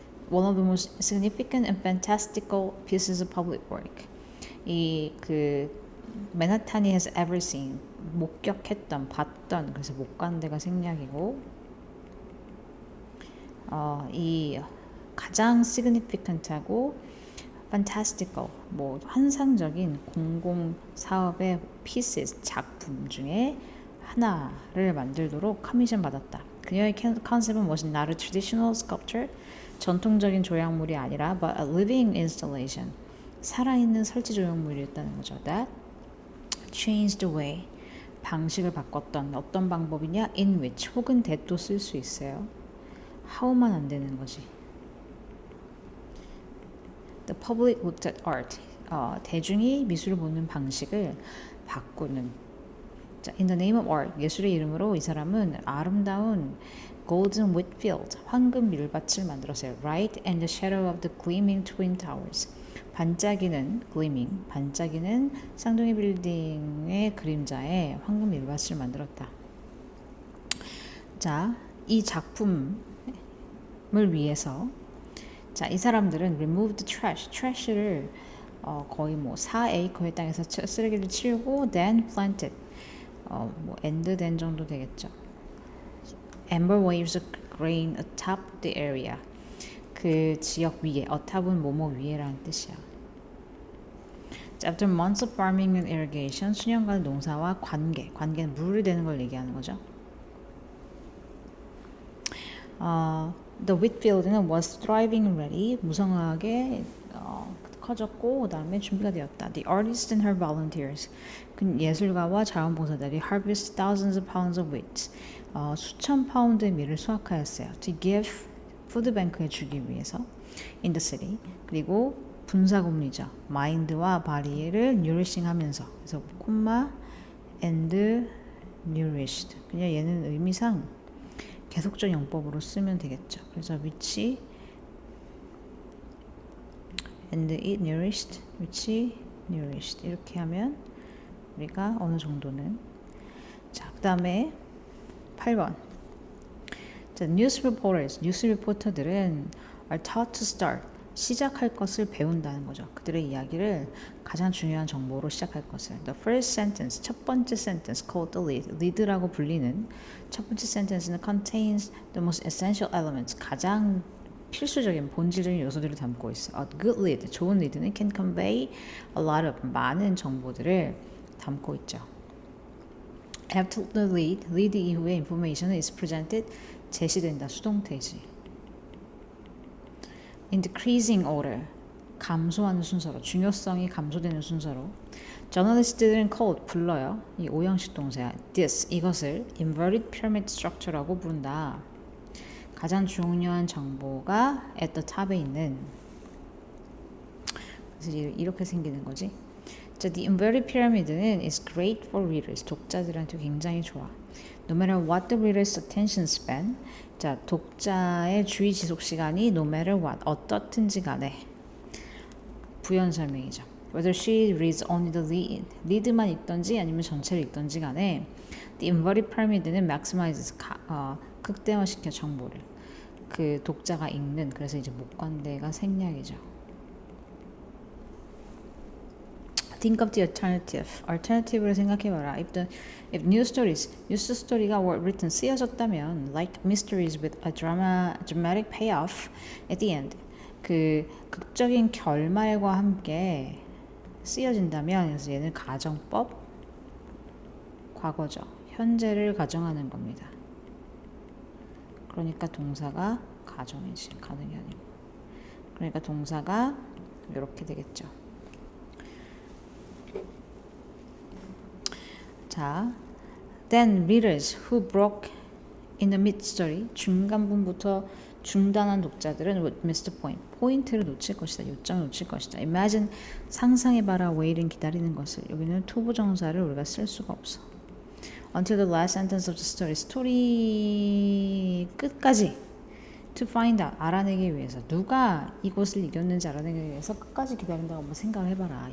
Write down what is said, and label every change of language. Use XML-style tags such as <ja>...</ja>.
<en>One of the most significant and fantastical pieces of public work.</en> <ko>이 맨하탄이</ko> <en>has ever seen,</en> <ko>목격했던, 봤던, 그래서 못 간 데가 생략이고, 이 가장</ko> <en>significant하고 fantastical,</en> <ko>뭐 환상적인 공공 사업의 pieces, 작품 중에 하나를 만들도록 커미션 받았다. 그녀의 컨셉은 무엇이</ko> <en>not a traditional sculpture,</en> <ko>전통적인 조형물이 아니라</ko> <en>but a living installation,</en> <ko>살아있는 설치 조형물이었다는 거죠.</ko> <en>That changed the way,</en> <ko>방식을 바꿨던, 어떤 방법이냐,</ko> <en>in which,</en> <ko>혹은 that도 쓸 수 있어요. how만 안 되는 거지.</ko> <en>The public looked at art,</en> <ko>대중이 미술을 보는 방식을 바꾸는. 자,</ko> <en>in the name of art,</en> <ko>예술의 이름으로 이 사람은 아름다운</ko> <en>golden wheat field,</en> <ko>황금 밀밭을 만들었어요.</ko> <en>Right in the shadow of the gleaming twin towers.</en> <ko>반짝이는 gleaming, 반짝이는 쌍둥이 빌딩의 그림자에 황금 밀밭을 만들었다. 자, 이 작품을 위해서 자, 이 사람들은</ko> <en>removed trash,</en> <ko>trash를 거의 뭐 4에이커의 땅에서 쓰레기를 치우고</ko> <en>then planted,</en> <ko>뭐</ko> <en>and then</en> <ko>정도 되겠죠.</ko> <en>Amber waves of grain atop the area.</en> <ko>그 지역 위에, atop은 뭐뭐 위에라는 뜻이야.</ko> <en>After months of farming and irrigation,</en> <ko>수년간 농사와 관계는 물을 대는 걸 얘기하는 거죠.</ko> <en>The wheat field는 was thriving and ready,</en> <ko>무성하게 커졌고 그 다음에 준비가 되었다.</ko> <en>The artist and her volunteers,</en> <ko>예술가와 자원봉사자들이</ko> <en>harvest thousands of pounds of wheat,</en> <ko>수천 파운드의 밀을 수확하였어요.</ko> <en>To give</en> <ko>푸드뱅크에 주기 위해서</ko> <en>in the city.</en> <ko>그리고 분사구문이죠. mind와 body를 nourishing 하면서, 그래서 콤마</ko> <en>and nourished.</en> <ko>그냥 얘는 의미상 계속적 용법으로 쓰면 되겠죠. 그래서</ko> <en>which and it nourished, which nourished</en> <ko>이렇게 하면 우리가 어느 정도는. 자, 그 다음에 8번. 자, 뉴스 리포터들은</ko> <en>are taught to start,</en> <ko>시작할 것을 배운다는 거죠. 그들의 이야기를 가장 중요한 정보로 시작할 것을.</ko> <en>The first sentence,</en> <ko>첫 번째 sentence,</ko> <en>called the lead,</en> <ko>lead라고 불리는 첫 번째 sentence는</ko> <en>contains the most essential elements,</en> <ko>가장 필수적인 본질적인 요소들을 담고 있어.</ko> <en>A good lead, 좋은 리드는 can convey a lot of,</en> <ko>많은 정보들을 담고 있죠.</ko> <en>After the lead 이후에 information is presented,</en> <ko>제시된다, 수동태지.</ko> <en>In decreasing order,</en> <ko>감소하는 순서로, 중요성이 감소되는 순서로. 저널리스트들은 called, 불러요. 이 오형식 동사야. this, 이것을</ko> <en>inverted pyramid structure</en> <ko>라고 부른다. 가장 중요한 정보가</ko> <en>at the top</en> <ko>에 있는, 그래서 이렇게 생기는 거지.</ko> <en>자, the inverted pyramid는 is great for readers,</en> <ko>독자들한테 굉장히 좋아.</ko> <en>No matter what the reader's attention span,</en> <ko>자, 독자의 주의 지속 시간이</ko> <en>no matter what, 어떻든지 간에</en> <ko>부연 설명이죠.</ko> <en>Whether she reads only the lead,</en> <ko>lead만 읽던지 아니면 전체를 읽던지 간에</ko> <en>the inverted pyramid는 maximizes</en> <ko>극대화시켜 정보를 그 독자가 읽는 그래서 이제 목관대가 생략이죠.</ko> <en>Think of the alternative. Alternative를 생각해봐라. If news story가 were written 쓰여졌다면, like mysteries with a dramatic payoff at the end,</en> <ko>그 극적인 결말과 함께 쓰여진다면, 그래서 얘는 가정법, 과거죠. 현재를 가정하는 겁니다. 그러니까 동사가 가정이지, 가능이 아니고. 그러니까 동사가 이렇게 되겠죠.</ko> <en>자, then readers who broke in the mid-story,</en> <ko>중간부터 중단한 독자들은</ko> <en>would miss the point,</en> <ko>포인트를 놓칠 것이다, 요점을 놓칠 것이다. Imagine, 상상해봐라, waiting, 기다리는 것을. 여기는 to 부정사를 우리가 쓸 수가 없어.</ko> <en>Until the last sentence of the story,</en> <ko>스토리 끝까지</ko> <en>to find out,</en> <ko>알아내기 위해서 누가 이곳을 이겼는지 알아내기 위해서 끝까지 기다린다고 한번 생각을 해봐라.</ko>